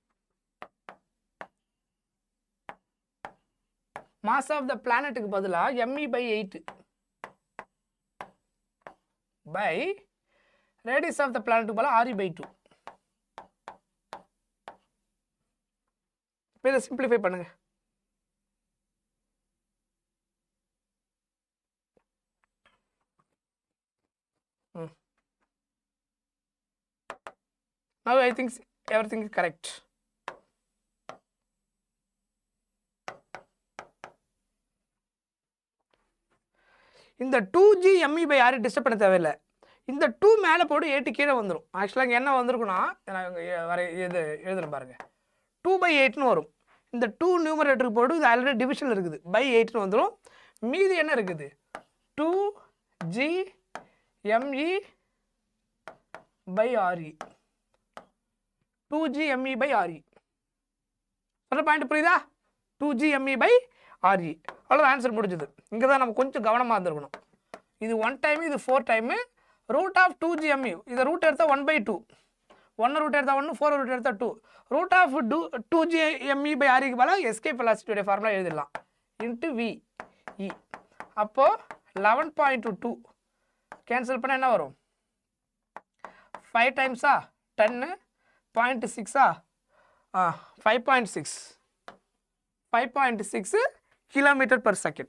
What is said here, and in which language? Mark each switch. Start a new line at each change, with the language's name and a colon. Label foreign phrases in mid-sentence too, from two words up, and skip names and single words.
English: mass of the planet
Tamil: பதிலாக me/8 பை
English: radius of the planet
Tamil: பதிலாக RE/2. இப்போ இதை சிம்பிளிஃபை பண்ணுங்க.
English: Now I think everything is correct.
Tamil: இந்த 2g me/r டிஸ்டர்ப் பண்ண தேவையில்லை. இந்த 2 மேலே போட்டு 8 கீழே வந்துடும். ஆக்சுவலாக இங்கே என்ன வந்திருக்குன்னா இது எழுதுறேன் பாருங்க, 2/8ன்னு வரும். இந்த 2 நியூமரேட்டருக்கு போட்டு இது
English: already division
Tamil: இருக்குது, by 8ன்னு வந்துடும். மீதி என்ன இருக்குது,
English: 2g me/re, 2g me/re.
Tamil: சொல்ற பாயிண்ட் புரியுதா?
English: 2g me/re.
Tamil: அவ்வளோ ஆன்சர் முடிஞ்சது. இங்கே தான் நம்ம கொஞ்சம் கவனமாக இருந்திருக்கணும். இது 1 டைம், இது 4 டைமு.
English: root of 2g me,
Tamil: இதை ரூட் எடுத்தால் 1/2, 1 ரூட் எடுத்தால் 1, 4 ரூட் எடுத்தால் 2.
English: root of 2g me/re
Tamil: பதிலாக
English: escape velocity formula
Tamil: எழுதிடலாம்,
English: into v e.
Tamil: அப்போது 11.2 கேன்சல் பண்ணால் என்ன வரும், 5 டைம்ஸா 10, 0.6 5.6
English: kilometer per second.